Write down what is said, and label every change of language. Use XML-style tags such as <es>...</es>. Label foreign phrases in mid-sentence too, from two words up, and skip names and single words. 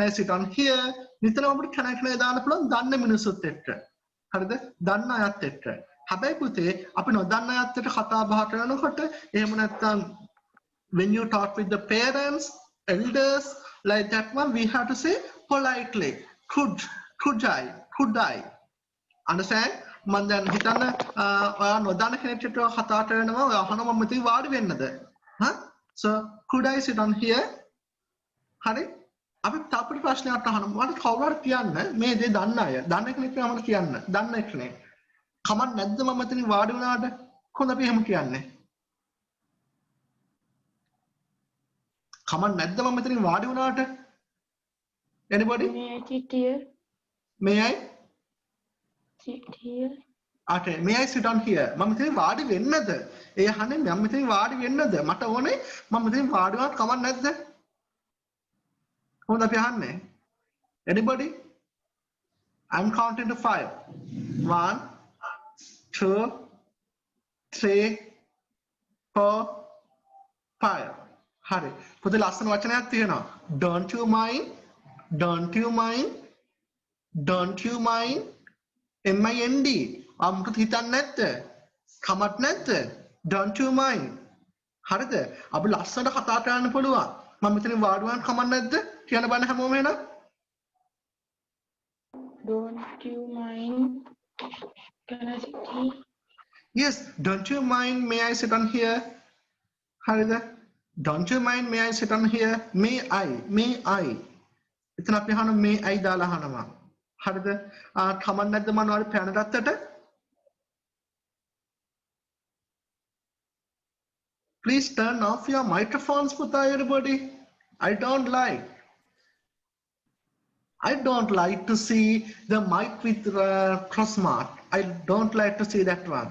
<en>I sit on here</en> <si>නිතරම අපිට</si> <en>can I</en> <si>දාන්න පුළුවන් දන්න මිනිස්සුත් එක්ක හරිද දන්න අයත් එක්ක හැබැයි පුතේ අපි නොදන්න අයත් එක්ක කතා බහ කරනකොට එහෙම නැත්නම්</si> <en>when you talk with the parents elders like that one we have to say politely could I understand</en> <si>මම දැන් හිතන්න ඔයා නොදන්න කෙනෙක්ට කතා කරනවා ඔයා අහනවා මම මෙතන වාඩි වෙන්නද හා</si> <en>so could I sit on here</en> <si>හරි අපි තාපට ප්‍රශ්නයක් අහනවා මට කවුරුහරි කියන්න මේ දේ දන්න අය දන්න කෙනෙක් නමට කියන්න දන්න කෙනෙක් කමක් නැද්ද මම මෙතන වාඩි වුණාට කොහොමද අපි එහෙම කියන්නේ කමක් නැද්ද මම මෙතන වාඩි වුණාට anybody</si> <en>May I sit here? may I Sit here. Okay, may I sit on here?</en> <si>මම මෙතන වාඩි වෙන්නද? ඒ අහන්නේ මම මෙතන වාඩි වෙන්නද? මට ඕනේ මම මෙතන වාඩි වුණාට කමක් නැද්ද? කොහොමද අපි අහන්නේ?</si> <en>Anybody? I'm counting to 5. 1 2 3 4 5.</en> <si>හරි. පොතේ ලස්සන වචනයක් තියෙනවා.</si> <en>Don't you mind? Don't you mind? Don't you mind? MIND</en> <si>අමුතු හිතන්නේ නැද්ද? කමක් නැද්ද?</si> <en>Don't you mind?</en> <si>හරිද? අපි ලස්සනට කතා කරන්න පුළුවන්. මම මෙතන වාඩි වුණාම කමක් නැද්ද? කියන්න බෑ හැමෝම එහෙනම්.</si> <en>Don't you mind? Can I sit here? Yes, don't you mind may I sit on here?</en> <si>හරිද?</si> <en>Don't you mind may I sit on here? May I.</en> <si>එතන අපි අහන</si> <en>may I</en> <si>දාලා අහනවා. හරිද? කමක් නැද්ද මොනවාරි පැන ගත්තට?</si> <en>Please turn off your microphones, Puta, everybody. I don't like to see the mic with cross mark. I don't like to see that one.</en>